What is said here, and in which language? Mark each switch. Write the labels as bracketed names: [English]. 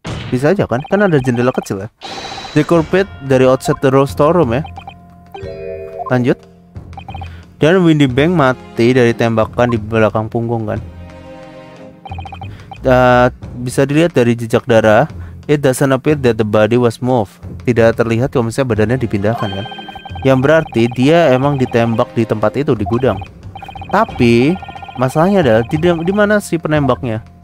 [Indonesian] Bisa aja kan? Kan ada jendela kecil ya. The culprit dari outside the storeroom ya. Lanjut. Dan Windy Bank mati dari tembakan di belakang punggung kan. Bisa dilihat dari jejak darah. [English] It doesn't appear that the body was moved. [Indonesian] Tidak terlihat kalau misalnya badannya dipindahkan kan. Yang berarti dia emang ditembak di tempat itu, di gudang. Tapi masalahnya adalah di mana si penembaknya.